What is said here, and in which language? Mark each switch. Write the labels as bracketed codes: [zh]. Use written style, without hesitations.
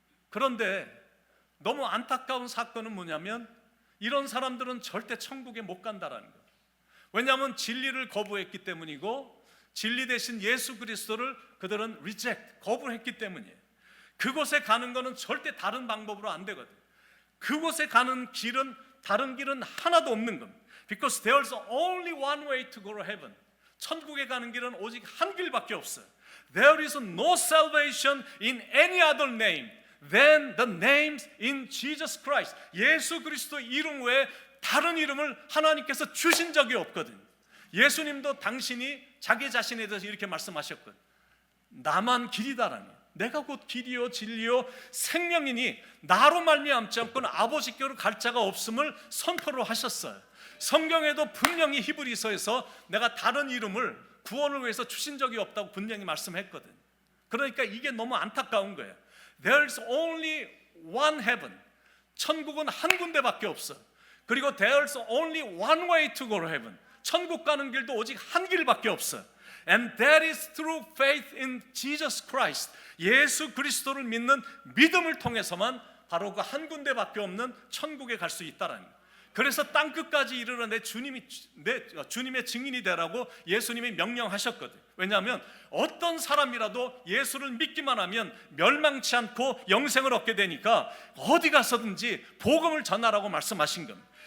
[ko] 그런데 너무 안타까운 사건은 뭐냐면, 이런 사람들은 절대 천국에 못 간다라는 거예요. 왜냐하면 진리를 거부했기 때문이고, 진리 대신 예수 그리스도를 그들은 reject, 거부했기 때문이에요. 그곳에 가는 것은 절대 다른 방법으로 안 되거든요. 그곳에 가는 길은, 다른 길은 하나도 없는 겁니다. [en] Because there's only one way to go to heaven. [ko] 천국에 가는 길은 오직 한 길밖에 없어요. [en] There is no salvation in any other name than the name in Jesus Christ. [ko] 예수 그리스도 이름 외에 다른 이름을 하나님께서 주신 적이 없거든요. 예수님도 당신이 자기 자신에 대해서 이렇게 말씀하셨거든요. 나만 길이다라니, 내가 곧 길이요 진리요 생명이니 나로 말미암지 않고는 아버지께로 갈 자가 없음을 선포를 하셨어요. 성경에도 분명히 히브리서에서 내가 다른 이름을 구원을 위해서 주신 적이 없다고 분명히 말씀했거든요. 그러니까 이게 너무 안타까운 거예요. [en] There's only one heaven. [ko] 천국은 한 군데밖에 없어요. 그리고 [en] there's only one way to go to heaven. [ko] 천국 가는 길도 오직 한 길밖에 없어요. [en] And that is through faith in Jesus Christ. [ko] 예수 그리스도를 믿는 믿음을 통해서만 바로 그 한 군데밖에 없는 천국에 갈 수 있다라는 거예요. 그래서 땅 끝까지 이르러 주님의 증인이 되라고 예수님이 명령하셨거든요. 왜냐하면 어떤 사람이라도 예수를 믿기만 하면 멸망치 않고 영생을 얻게 되니까 어디 가서든지 복음을 전하라고 말씀하신 겁니다.